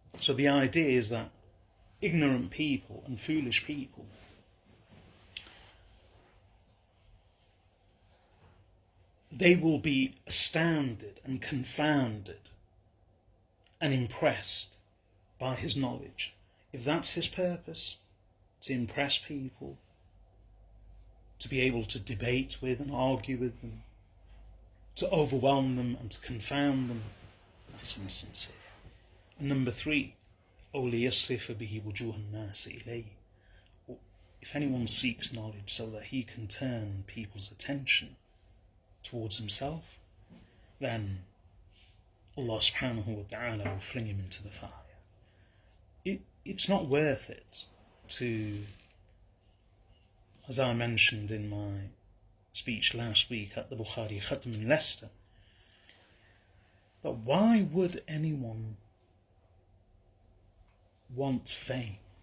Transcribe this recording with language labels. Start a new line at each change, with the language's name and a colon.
English: So the idea is that ignorant people and foolish people, they will be astounded and confounded and impressed by his knowledge. If that's his purpose, to impress people, to be able to debate with and argue with them, to overwhelm them and to confound them. That's insincere. And number 3,
Arabic: أو ليصرف به وجوه الناس إليه.
English: If anyone seeks knowledge so that he can turn people's attention towards himself, then Allah subhanahu wa ta'ala will fling him into the fire. It's not worth it to, as I mentioned in my speech last week at the Bukhari Khatm in Leicester, that why would anyone want fame?